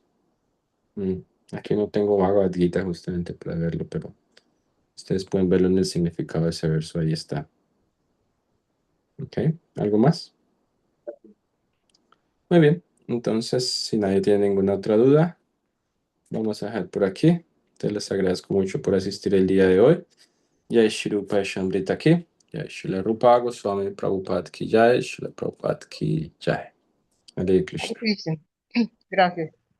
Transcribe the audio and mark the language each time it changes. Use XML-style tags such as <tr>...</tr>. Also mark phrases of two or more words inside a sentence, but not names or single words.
<es>Aquí no tengo Bhagavad Gita justamente para verlo, pero ustedes pueden verlo en el significado de ese verso, ahí está. ¿Ok? ¿Algo más? Muy bien, entonces, si nadie tiene ninguna otra duda, vamos a dejar por aquí. Entonces, les agradezco mucho por asistir el día de hoy.</es> <hi>जय श्री रूप शम्रित की, जय श्री रूप गोस्वामी प्रभुपाद की जय, श्री प्रभुपाद की जय. Hare Hare Krishna. Krishna.</hi> <es>Gracias.</es>